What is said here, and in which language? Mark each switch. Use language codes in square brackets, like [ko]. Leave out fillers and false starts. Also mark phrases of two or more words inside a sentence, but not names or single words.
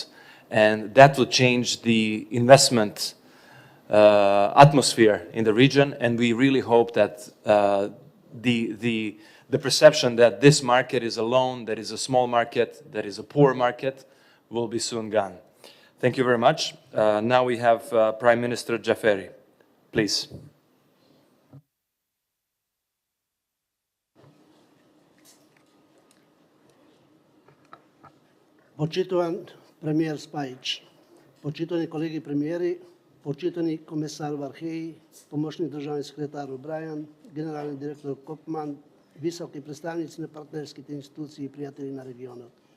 [en] And that will change the investment atmosphere in the region. And we really hope that the perception that this market is alone, that is a small market, that is a poor market, will be soon gone. Thank you very much. Now we have Prime Minister Jaferi. Please. [mk] Почитуван премиер Спајич, почитувани колеги премиери, почитани комесар Вархеи, помошник државен секретар Обрајан, генерален директор Копман, високи представници на партнерските институции и пријатели на регионот.